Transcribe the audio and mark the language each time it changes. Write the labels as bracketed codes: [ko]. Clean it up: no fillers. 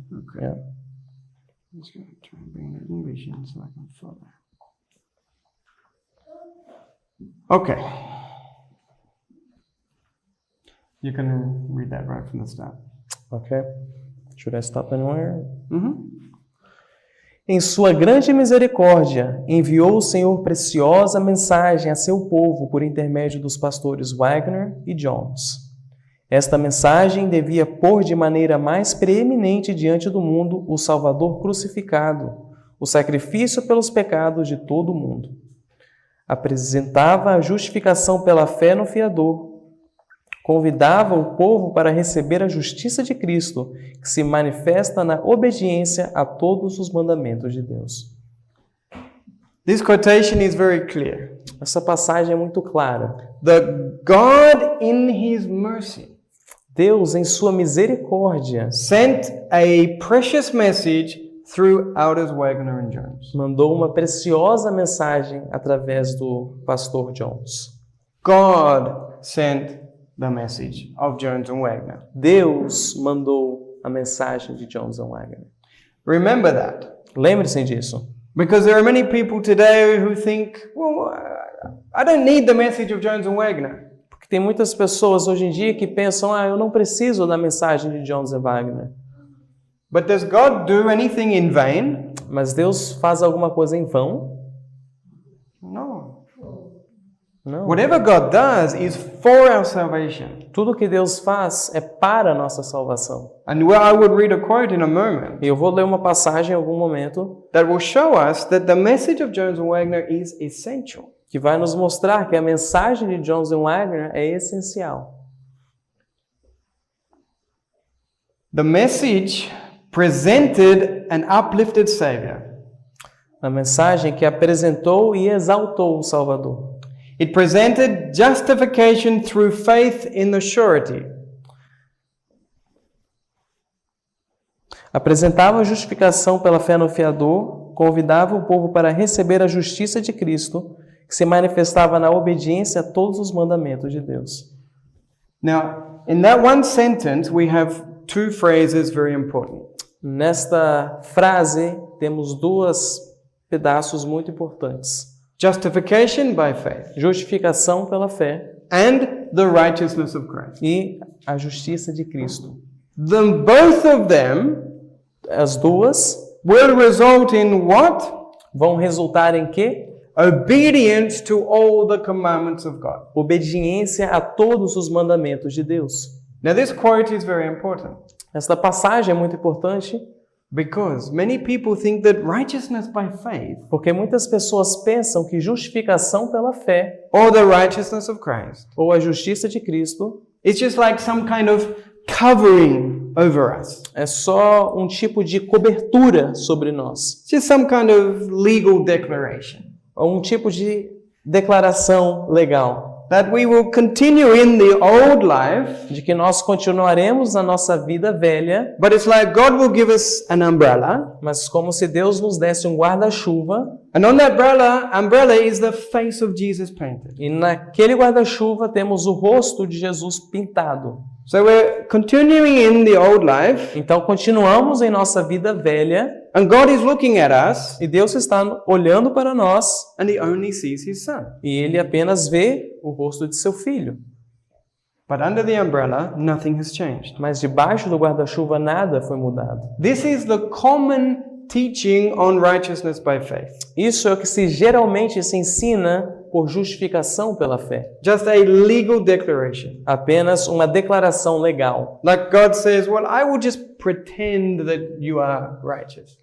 [en] Okay. Yeah. I'm just going to try and bring the English in so I can follow. Okay. You can read that right from the start. Ok. Should I stop anywhere? Mm-hmm. [pt] Em sua grande misericórdia, enviou o Senhor preciosa mensagem a seu povo por intermédio dos pastores Wagner e Jones. Esta mensagem devia pôr de maneira mais preeminente diante do mundo o Salvador crucificado, o sacrifício pelos pecados de todo o mundo. Apresentava a justificação pela fé no Fiador. Convidava o povo para receber a justiça de Cristo, que se manifesta na obediência a todos os mandamentos de Deus. [en] This quotation is very clear. [pt] Essa passagem é muito clara. [en] That God in His mercy [pt] Deus, em sua misericórdia, [en] sent a precious message through Elders Wagner and Jones. [pt] mandou uma preciosa mensagem através do pastor Jones. [en] God sent the message of Jones and Wagner. [pt] Deus mandou a mensagem de Jones and Wagner. [en] Remember that. [pt] Lembre-se disso. [en] Because there are many people today who think, well, I don't need the message of Jones and Wagner. [pt] Porque tem muitas pessoas hoje em dia que pensam, eu não preciso da mensagem de Jones and Wagner. [en] But does God do anything in vain? [pt] Mas Deus faz alguma coisa em vão? [en] No. [pt] Não. [en] Whatever God does is for our salvation. [pt] Tudo que Deus faz é para a nossa salvação. [en] And I would read a quote in a moment [pt] E eu vou ler uma passagem em algum momento [en] that will show us that the message of Jones and Wagner is essential. [pt] que vai nos mostrar que a mensagem de Jones and Wagner é essencial. [en] The message presented an uplifted Savior. [pt] A mensagem que apresentou e exaltou o Salvador. [en] It presented justification through faith in the surety. [pt] Apresentava a justificação pela fé no Fiador, convidava o povo para receber a justiça de Cristo, que se manifestava na obediência a todos os mandamentos de Deus. [en] Now, in that one sentence, we have two phrases very important. [pt] Nesta frase, temos dois pedaços muito importantes. [en] Justification by faith [pt] Justificação pela fé [en] and the righteousness of Christ. [pt] e a justiça de Cristo. [en] Both of them [pt] As duas [en] will result in what? [pt] vão resultar em quê? [en] Obedience to all the commandments of God. [pt] Obediência a todos os mandamentos de Deus. [en] Now, this quote is very important [pt] Esta passagem é muito importante [en] because many people think that righteousness by faith [pt] porque muitas pessoas pensam que justificação pela fé [en] or the righteousness of Christ [pt] ou a justiça de Cristo [en] is just like some kind of covering over us. [pt] é só um tipo de cobertura sobre nós, [en] Just some kind of legal declaration [pt] ou um tipo de declaração legal [en] that we will continue in the old life, [pt] de que nós continuaremos na nossa vida velha, [en] but it's like God will give us an umbrella, [pt] mas como se Deus nos desse um guarda-chuva [en] and on that umbrella is the face of Jesus painted. [pt] e naquele guarda-chuva temos o rosto de Jesus pintado. [en] So we're continuing in the old life, [pt] Então continuamos em nossa vida velha [en] and God is looking at us, [pt] e Deus está olhando para nós [en] and He only sees His Son. [pt] e Ele apenas vê o rosto de seu filho. [en] But under the umbrella, nothing has changed. [pt] Mas debaixo do guarda-chuva nada foi mudado. [en] This is the common teaching on righteousness by faith. [pt] Isso é o que geralmente se ensina por justificação pela fé. [en] Just a legal declaration. [pt] Apenas uma declaração legal. [en] Like God says, well, I will just pretend that you are righteous.